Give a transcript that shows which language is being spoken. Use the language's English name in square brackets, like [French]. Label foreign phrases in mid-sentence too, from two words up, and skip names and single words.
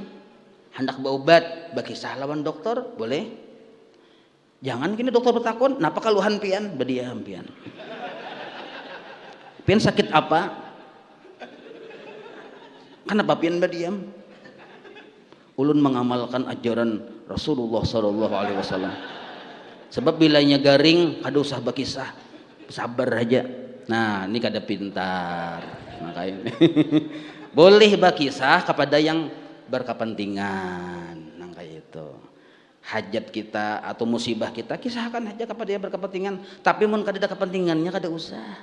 [Banjar] Hendak berobat, berkisah lawan dokter, boleh. Jangan gini dokter bertakun, napa kaluhan pian? Berdiam pian. Pian sakit apa? Kenapa pian berdiam? Ulun mengamalkan ajaran Rasulullah [Arabic] صلى الله عليه وسلم. [Banjar] Sebab bilanya garing kada usah berkisah, sabar aja. Nah, ini kada pintar. Makanya boleh berkisah kepada yang berkepentingan. Nang kayak itu. Hajat kita atau musibah kita kisahkan aja kepada yang berkepentingan, tapi mun kada ada kepentingannya kada usah.